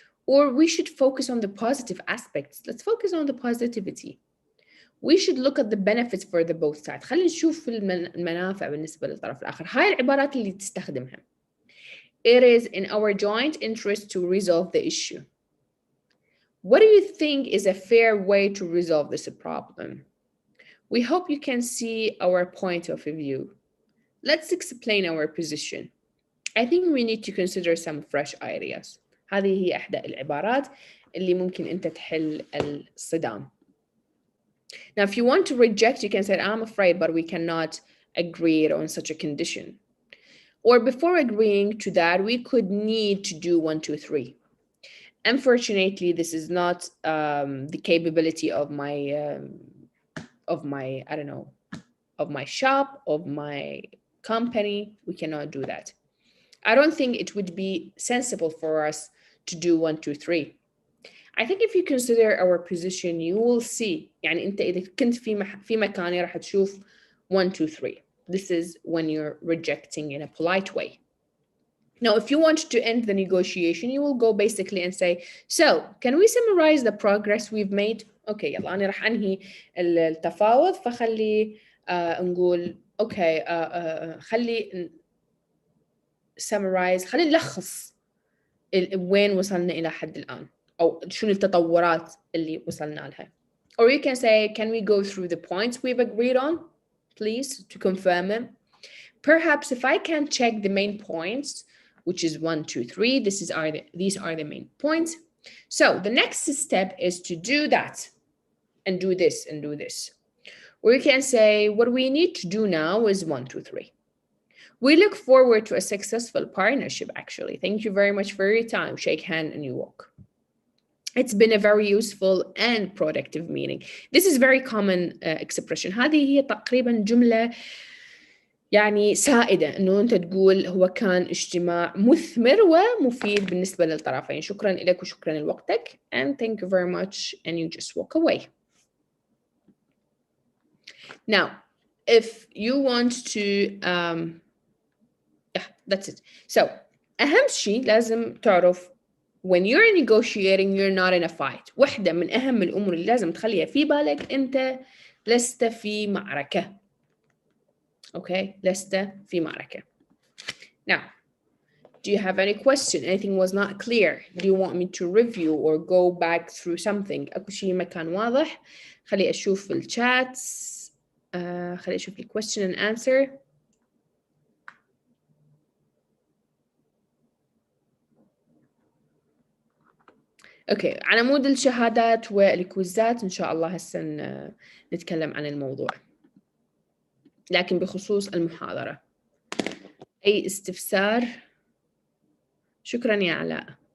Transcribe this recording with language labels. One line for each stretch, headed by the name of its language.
English: Or we should focus on the positive aspects. Let's focus on the positivity. We should look at the benefits for the both sides.
Arabic: خلينا نشوف المنافع بالنسبة للطرف الآخر. هاي العبارات اللي تستخدمها.
English: It is in our joint interest to resolve the issue. What do you think is a fair way to resolve this problem? We hope you can see our point of view. Let's explain our position. I think we need to consider some fresh ideas.
Arabic: هذه هي إحدى العبارات اللي ممكن أنت تحل الصدام.
English: Now, if you want to reject, you can say, I'm afraid, but we cannot agree on such a condition. Or before agreeing to that, we could need to do 1, 2, 3. Unfortunately, this is not the capability of my I don't know, of my shop, of my company. We cannot do that. I don't think it would be sensible for us to do 1, 2, 3. I think if you consider our position, you will see.
Arabic: يعني أنت إذا كنت في مكاني راح تشوف 1, 2, 3.
English: This is when you're rejecting in a polite way. Now, if you want to end the negotiation, you will go basically and say, so can we summarize the progress we've made?
Arabic: Okay, يلا أنا راح أنهي التفاوض فخلي نقول okay خلي summarize خلي نلخص وين وصلنا إلى حد الآن أو شنو التطورات اللي وصلنا لها.
English: Or you can say, can we go through the points we've agreed on, please, to confirm them? Perhaps if I can check the main points, which is 1, 2, 3, these are the main points. So the next step is to do that and do this and do this. Or you can say, what we need to do now is 1, 2, 3. We look forward to a successful partnership, actually. Thank you very much for your time. Shake hand and you walk. It's been a very useful and productive meeting. This is very common expression.
Arabic: هذه هي تقريبا جملة يعني سائدة إنه أنت تقول هو كان اجتماع مثمر ومفيد بالنسبة للطرفين. شكرا لك وشكرا لوقتك.
English: And thank you very much. And you just walk away. Now, if you want to, yeah, that's it. So,
Arabic: أهم شيء لازم تعرف
English: when you're negotiating, you're not in a fight.
Arabic: واحدة من أهم الأمور اللي لازم تخليها في بالك أنت لست في معركة. Okay, لست في معركة.
English: Now, do you have any question? Anything was not clear? Do you want me to review or go back through something?
Arabic: أكو شيء ما كان واضح؟ خلي أشوف الشات. خلي أشوف ال
English: question and answer.
Arabic: اوكي، على مود الشهادات والكويزات ان شاء الله هسه نتكلم عن الموضوع، لكن بخصوص المحاضرة اي استفسار؟ شكرا يا علاء.